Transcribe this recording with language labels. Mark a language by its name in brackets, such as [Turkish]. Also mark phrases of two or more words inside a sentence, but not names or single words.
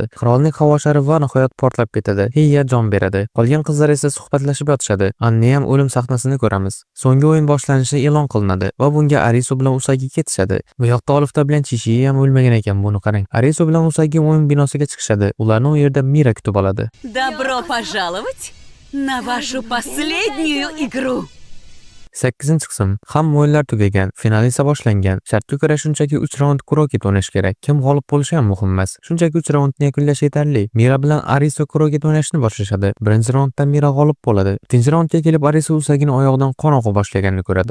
[Uzbek] Qirolning havo shari va nihoyat portlab ketadi. Heya jon beradi. Qolgan qizlar esa suhbatlashib yotishadi. Anni ham o'lim sahnasini ko'ramiz. So'nggi o'yin boshlanishi e'lon qilinadi va bunga Arisu bilan Usagi ketishadi. Bu yoqda Olifta bilan Chishi ham o'lmagan ekan, buni qarang. Arisu bilan Usagi o'yin binosiga chiqishadi. Ularni u yerda Mira kutib oladi. [Russian] Добро пожаловать на вашу последнюю игру. [Uzbek] 8-qism. Hamma o'yinlar tugagan, final esa boshlangan. Shartga ko'ra shunchaki 3 raund kroket o'ynash kerak. Kim g'olib bo'lishi ham muhim emas. Shunchaki 3 raundni yakunlash yetarli. Mira bilan Arisu kroket o'ynashni boshlashadi. Birinchi raundda Mira g'olib bo'ladi. Ikkinchi raundga kelib Arisu Usagini oyog'idan qon oqa boshlaganini ko'radi.